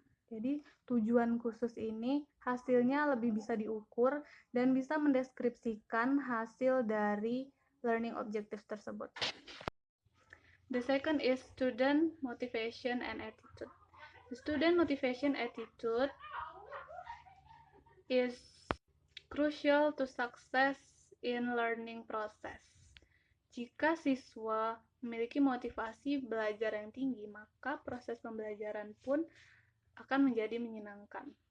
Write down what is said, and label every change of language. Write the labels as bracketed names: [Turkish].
[Indonesian] Jadi tujuan khusus ini hasilnya lebih bisa diukur dan bisa mendeskripsikan hasil dari learning objectives tersebut. [English] The second is student motivation and attitude. The student motivation attitude is crucial to success in learning process. [Indonesian] Jika siswa memiliki motivasi belajar yang tinggi, maka proses pembelajaran pun akan menjadi menyenangkan.